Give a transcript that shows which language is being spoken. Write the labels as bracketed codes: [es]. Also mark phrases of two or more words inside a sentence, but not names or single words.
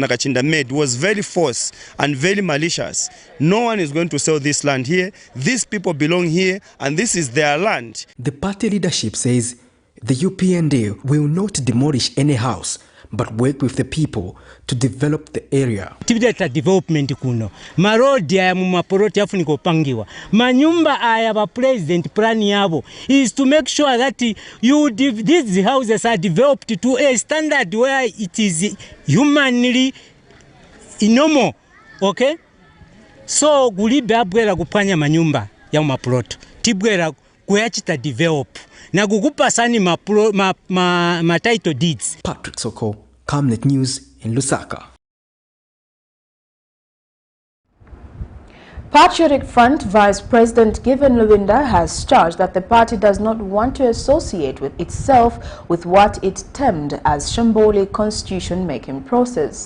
[en] Nakachinda made was very false and very malicious. No one is going to sell this land here. These people belong here and this is their land. The party leadership says the UPND will not demolish any house but work with the people to develop the area. Activity development kuno. [ny] Marodi ya Mapoloto yafu nikopangiwa. Manyumba aya ba president [en] plan yabo is to make sure that these houses are developed to a standard where it is humanly normal. Okay? [ny] So gulibe abwela kupanya manyumba ya Mapoloto. Tibwela kuyachita develop. Na kukupa sani ma [en] title deeds. Patrick Soko, Camnet News in Lusaka. Patriotic Front Vice President Given Luwinda has charged that the party does not want to associate with itself with what it termed as Shamboli constitution-making process.